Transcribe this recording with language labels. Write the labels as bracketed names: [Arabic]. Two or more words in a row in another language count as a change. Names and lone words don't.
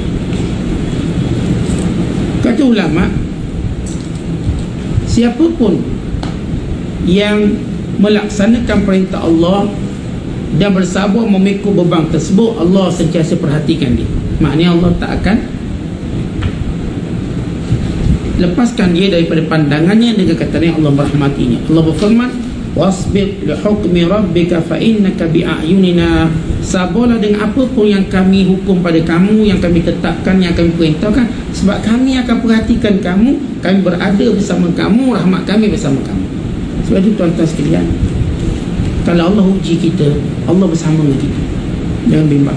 [Malay] Kata ulama, siapapun yang melaksanakan perintah Allah dan bersabar memikul beban tersebut, Allah sentiasa perhatikan dia. Maknanya Allah tak akan lepaskan dia daripada pandangannya dengan katanya Allah merahmatinya. Allah berfirman, [Arabic] واصبر لحكم ربك فإنك بأعيننا. [Malay] Sabarlah dengan apa pun yang kami hukum pada kamu, yang kami tetapkan, yang kami perintahkan, sebab kami akan perhatikan kamu, kami berada bersama kamu, rahmat kami bersama kamu. Sebab itu tuan-tuan sekalian, kalau Allah uji kita, Allah bersama dengan kita, jangan bimbang.